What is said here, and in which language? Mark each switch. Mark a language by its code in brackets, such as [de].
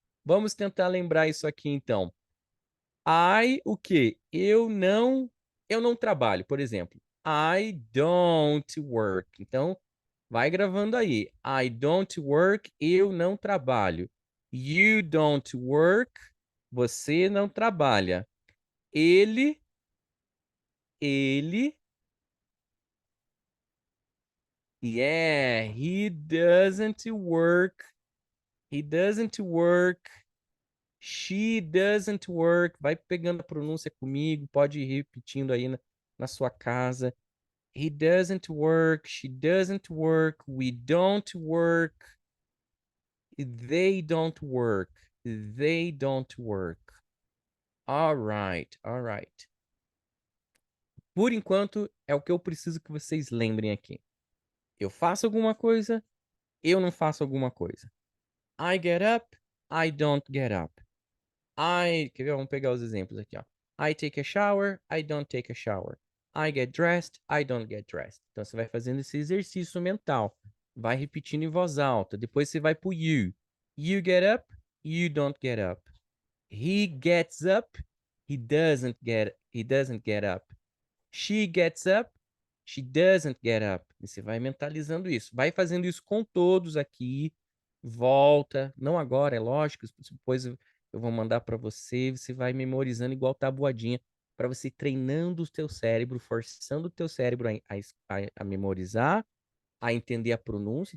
[pt] Vamos tentar lembrar isso aqui então. O quê? Eu não trabalho, por exemplo. [en] I don't work. [pt] Então, vai gravando aí. [en] I don't work, [pt] eu não trabalho. [en] You don't work, [pt] você não trabalha. Ele, ele, [en] yeah, he doesn't work. He doesn't work. She doesn't work. [pt] Vai pegando a pronúncia comigo, pode ir repetindo aí na sua casa. [en] He doesn't work. She doesn't work. We don't work. They don't work. They don't work. All right, all right. [pt] Por enquanto, é o que eu preciso que vocês lembrem aqui. Eu faço alguma coisa, eu não faço alguma coisa. [en] I get up, I don't get up. [pt] Quer ver? Vamos pegar os exemplos aqui, ó. [en] I take a shower, I don't take a shower. I get dressed, I don't get dressed. [pt] Então você vai fazendo esse exercício mental. Vai repetindo em voz alta. Depois você vai pro you. [en] You get up, you don't get up. He gets up, he doesn't get up. She gets up, she doesn't get up. [pt] E você vai mentalizando isso. Vai fazendo isso com todos aqui. Volta. Não agora, é lógico. Depois eu vou mandar para você. Você vai memorizando igual tabuadinha. Para você ir treinando o teu cérebro, forçando o teu cérebro a memorizar, a entender a pronúncia.